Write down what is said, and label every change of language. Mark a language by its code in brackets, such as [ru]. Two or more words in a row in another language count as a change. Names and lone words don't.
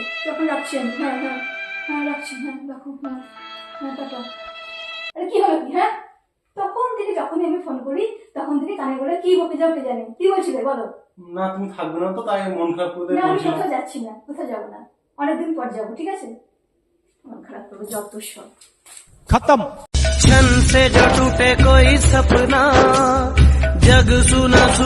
[bn] তখন রাখছি আমি। হ্যাঁ হ্যাঁ হ্যাঁ, রাখছি। হ্যাঁ রাখো। হ্যাঁ হ্যাঁ, টাটা। আরে কি হলো কি? হ্যাঁ, তখন থেকে যখনই আমি ফোন করি তখন থেকে কানে বলে কি বকে যাও কে জানে, কি বলছিলে বলো? না তুমি থাকবে না তো, তাই মন খারাপ করে না আমি বলছিলাম। কোথাও যাচ্ছি না, কোথাও যাবো না, অনেকদিন পর যাবো, ঠিক আছে? মন খারাপ করবো যত সব। [hi] खत्म। छन से जो टूटे कोई सपना, जग सुना